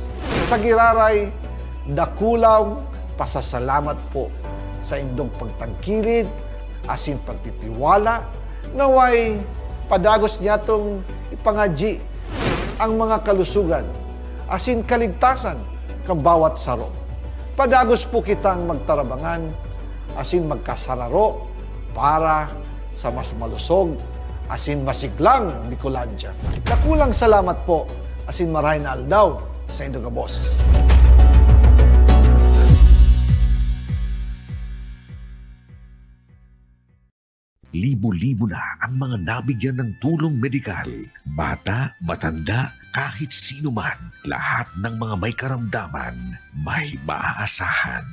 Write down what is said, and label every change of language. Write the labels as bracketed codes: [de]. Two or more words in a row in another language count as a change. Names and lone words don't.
[bik] Sa giraray, dakulaw pasasalamat po sa indong pagtangkilig asin pagtitiwala naway padagos niya tong ipangaji ang mga kalusugan asin kaligtasan kang bawat saro. Padagos po kitang magtarabangan asin magkasararo para sa mas malusog asin masiglang Bicolandia. Nakulang salamat po asin maray na aldaw sa Saindo Gabos. [tl] Libo-libo na ang mga nabigyan ng tulong medikal. Bata, matanda, kahit sino man, lahat ng mga may karamdaman, may maaasahan.